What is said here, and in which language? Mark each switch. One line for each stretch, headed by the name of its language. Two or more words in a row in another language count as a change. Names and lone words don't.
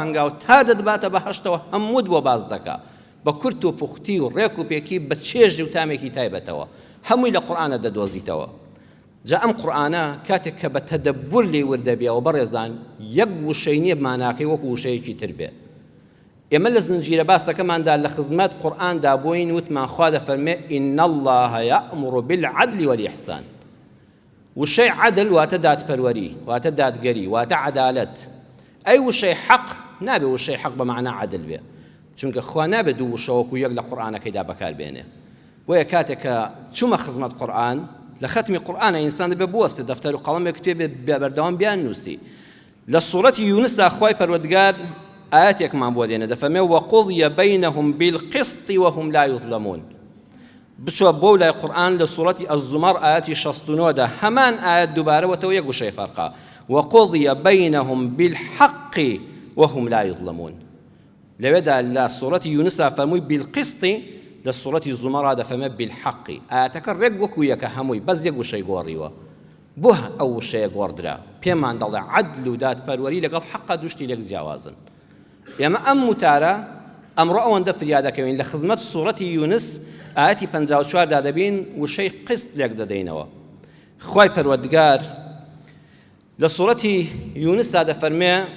Central Kurdish: هەنگاو تا دەدباتە بەهەشتەوە هەمووت بۆ باز دەکا بە کورت و پوختی و ڕێک و پێکی بە چێژی و تامێکی تایبەتەوە هەمووی لە قورئانە دەدۆزیتەوە جا ئەم قورئانە کاتێک کە بە تەدەبور لێ وردەبێەوە بەڕێزان یەک وشەی نییە ماناکەی وەکو وشەیەکی تر بێ ئێمە لە زنجیرە باسەکەماندا لە خزمەت قورئاندا بۆین وتمان خوا دەفەرمێ
Arabic: ئین الله یأمر بالعدل والإحسان
Central Kurdish: وشەی عەدل واتە دادپەروەری واتە دادگەری واتە عەدالەت ئەی وشەی حەق نابێ وشەی حەق بە معنە عەدل بێ چونکە خوا نابێ دوو وشە وەکو یەک لە قورئانەکەیدا بەکاربێنێ بۆیە کاتێک کە چوومە خزمەت قورئان لە ختمی قورئانە ئینسان دەبێ بوەستێ دەفتەر و قەڵەمێک پێ بەردەوام بیان نووسی لە سوورەتی یونسا خوای پەروەردگار ئاەتێکمان بۆ دێنێ دەفەرمێ
Arabic: وەقوضیە بەینەهم بالقسط وهم لا یظلمون
Central Kurdish: بچوە بۆ لای قورئان لە سوورەتی ئەززومەر ئاەتی 69دا هەمان ئاەت دووبارەوەتەوە یەک وشەی فەرقا
Arabic: وەقوضیە بەینەهم بالحەق وهم لا یظلمون
Central Kurdish: لەوێدا لە سوورەتی یونسا فەرمووی بالقسط لە سوورەتی زومەرا دەفەرمێ بالحەق ئاەتەکە ڕێک وەکو یەکە هەمووی بەس یەک وشەی گۆڕیوە بۆ ئەو وشەیە گۆڕدرا پێمان دەڵێ عەدل و دادپەروەری لەگەڵ حەقا دوشتی لێک جیاوازن ئێمە ئەم وتارە ئەمڕۆ ئەوەندە فریا دەکەوین لە خزمەت سوورەتی یونس ئاەتی 54 دا دەبین وشەی قسط لێک دەدەینەوە خوای پەروەردگار لە سوورەتی یونسا دەفەرمێ